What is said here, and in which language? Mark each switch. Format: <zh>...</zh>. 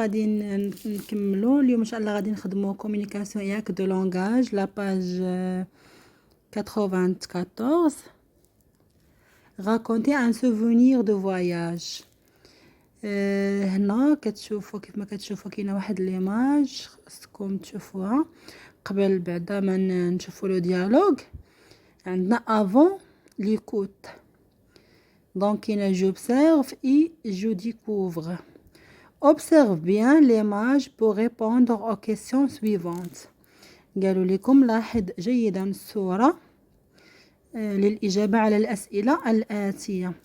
<ar>غادي نكملوا اليوم ان شاء الله. غادي نخدموا</ar> <fr>communication et acte de langage la page 94. raconter un souvenir de voyage.</fr> <ar>هنا كتشوفوا كيف ما كتشوفوا كاينه واحد ليماج خصكم تشوفوها قبل بعدا ما نشوفوا لو ديالوغ. عندنا</ar> <fr>avant l'écoute. Donc j'observe et je découvre. Observe bien l'image pour répondre aux questions suivantes.</fr> <ar>قالوا لكم لاحظ جيدا الصورة للإجابة على الأسئلة الآتية.</ar>